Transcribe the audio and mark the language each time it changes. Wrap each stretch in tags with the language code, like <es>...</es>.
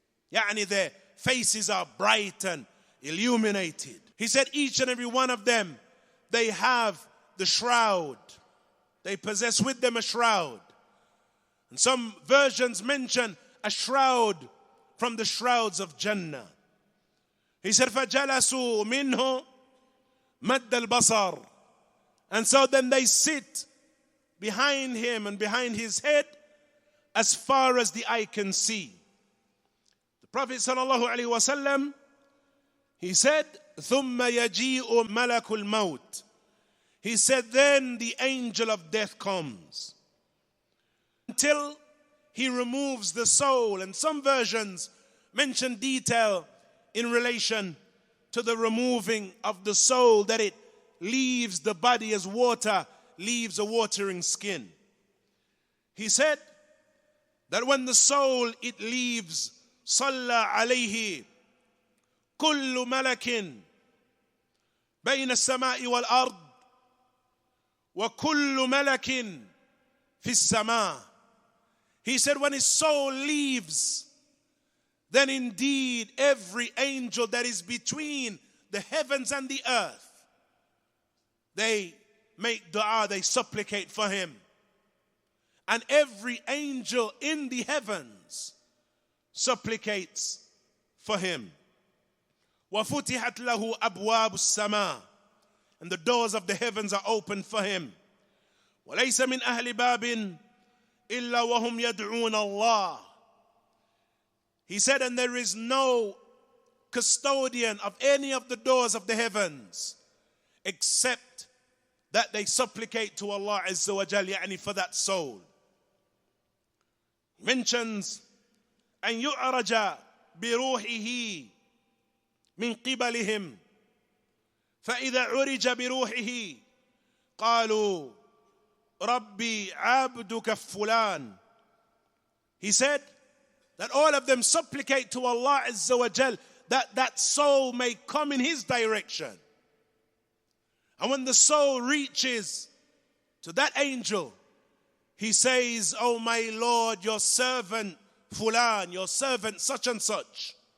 <en>Their faces are bright and illuminated. He said each and every one of them, they have the shroud. They possess with them a shroud. And some versions mention a shroud from the shrouds of Jannah. He said,</en> <ar>فَجَلَسُوا مِنْهُ مَدَّ الْبَصَرِ.</ar> <en>And so then they sit behind him and behind his head as far as the eye can see. The Prophet sallallahu alaihi wasallam, he said,</en> <ar>ثُمَّ يَجِيءُ مَلَكُ الْمَوْتِ.</ar> <en>He said, then the angel of death comes until he removes the soul. And some versions mention detail in relation to the removing of the soul, that it leaves the body as water leaves a watering skin. He said that when the soul, it leaves,</en> <ar>صلى عليه كل ملك بين السماء والأرض وكل ملك في السماء.</ar> <en>He said when his soul leaves, then indeed every angel that is between the heavens and the earth, they make dua, they supplicate for him. And every angel in the heavens supplicates for him.</en> <ar>وَفُتِحَتْ لَهُ أَبْوَابُ السَّمَاءِ,</ar> <en>and the doors of the heavens are open for him.</en> <ar>وَلَيْسَ مِنْ أَهْلِ بَابٍ إِلَّا وَهُمْ يَدْعُونَ اللَّهِ.</ar> <en>He said, and there is no custodian of any of the doors of the heavens except that they supplicate to Allah Azza wa Jal, yani for that soul. He mentions,</en> <ar>أن يعرج بروحه من قبلهم فإذا عرج بروحه قالوا ربي عبدك فلان.</ar> <en>He said that all of them supplicate to Allah Azza wa Jal that that soul may come in his direction. And when the soul reaches to that angel, he says, oh my Lord, your servant Fulan, your servant such and such.</en>